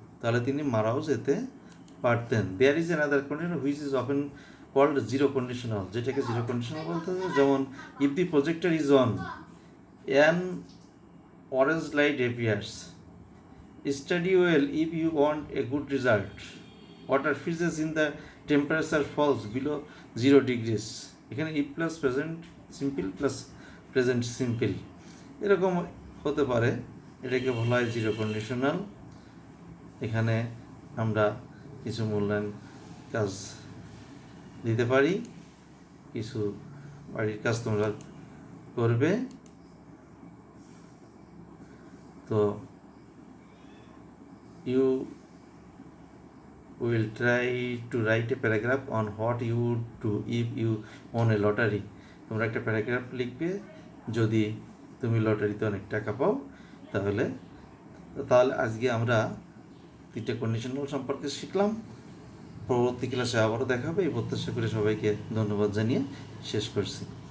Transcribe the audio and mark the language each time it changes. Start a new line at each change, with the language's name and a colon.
Bangla: তাহলে তিনি মারাও যেতে পারতেন।
English: There is another condition which is often called zero conditional,
Bangla: যেটাকে জিরো কন্ডিশনাল বলতে হবে।
English: যেমন if the projector is on, an orange light appears. Study well if you want a good result. Water freezes in the temperature falls below 0 degrees.
Bangla: এখানে if plus present simple plus present simple এরকম হতে পারে, এটাকে বলা হয় zero conditional. এখানে আমরা কিছু মূল্যায়ন কাজ দিতে পারি, কিছু বাড়ির কাজ তোমরা করবে।
English: তো you will try to write a paragraph on what you would do if you won a lottery.
Bangla: তোমরা একটা প্যারাগ্রাফ লিখবে যদি তুমি লটারিতে অনেক টাকা পাও। তাহলে তাহলে আজকে আমরা 3টে কন্ডিশনাল সম্পর্কে শিখলাম। পরবর্তী ক্লাসে আবারও দেখা হবে এই প্রত্যাশা করে সবাইকে ধন্যবাদ জানিয়ে শেষ করছি।